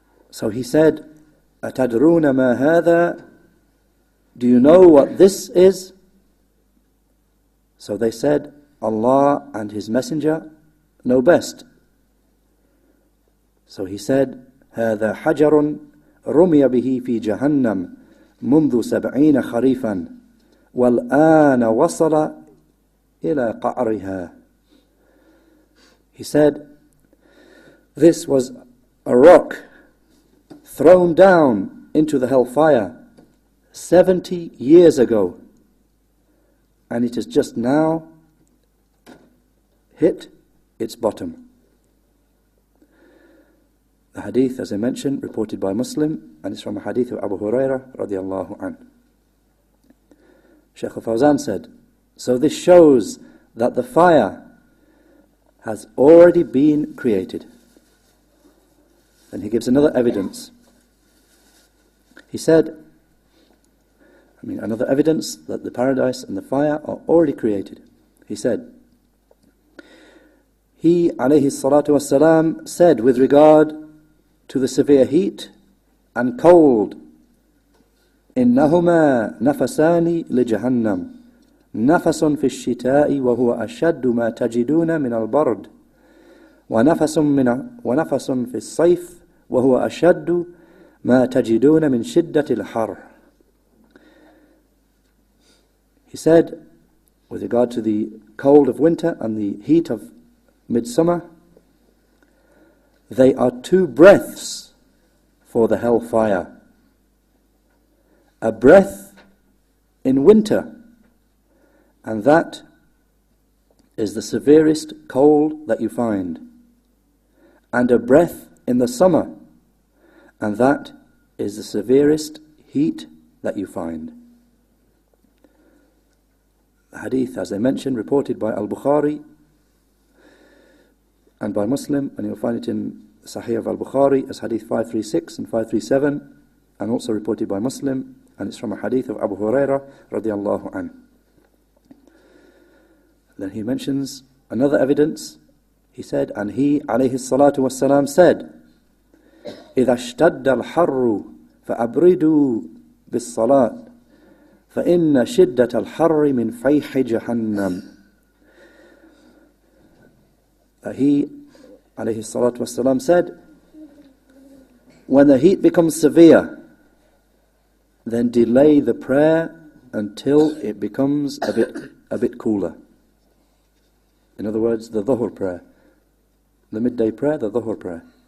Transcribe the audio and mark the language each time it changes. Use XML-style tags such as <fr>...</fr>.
<en>So he said,</en> <ar>أَتَدْرُونَ مَا هَذَا?</ar> <en>Do you know what this is? So they said, Allah and His Messenger know best.</en> <ar>So he said, هَذَا حَجَرٌ رُمِيَ بِهِ فِي جَهَنَّمْ مُنذُ 70 خَرِيفًا وَالْآنَ وَصَلَ إِلَى قَعْرِهَا.</ar> <en>He said, this was a rock thrown down into the hellfire 70 years ago, and it has just now hit its bottom. The hadith, as I mentioned, reported by Muslim, and it's from a hadith of Abu Hurairah radiyallahu anhu. Shaykh al Fawzan said, so this shows that the fire has already been created. And he gives another evidence. He said, another evidence that the paradise and the fire are already created. He said, he, alayhi salatu wassalam, said with regard to the severe heat and cold,</en> <ar>إنهما نفسان لجهنم نفس في الشتاء وهو أشد ما تجدون من البرد ونفس في الصيف وهو أشد ما تجدون من شدة الحر.</ar> <en>He said, with regard to the cold of winter and the heat of midsummer, they are two breaths for the hellfire. A breath in winter, and that is the severest cold that you find. And a breath in the summer, and that is the severest heat that you find. The hadith, as I mentioned, reported by Al-Bukhari and by Muslim, and you'll find it in Sahih of Al-Bukhari as hadith 536 and 537, and also reported by Muslim, and it's from a hadith of Abu Hurairah radiyallahu anhu. Then he mentions another evidence. He said, and he, alayhi salatu wassalam, said,</en> <ar>إِذَا اشْتَدَّ الْحَرُّ فَأَبْرِدُوا بِالصَّلَاةِ فَإِنَّ شِدَّةَ الْحَرِّ مِنْ فَيْحِ جَهَنَّمِ.</ar> <en>He, alayhi salatu wassalam, said, when the heat becomes severe, then delay the prayer until it becomes a bit cooler. In other words, the dhuhr prayer, the midday prayer, the dhuhr prayer.</en>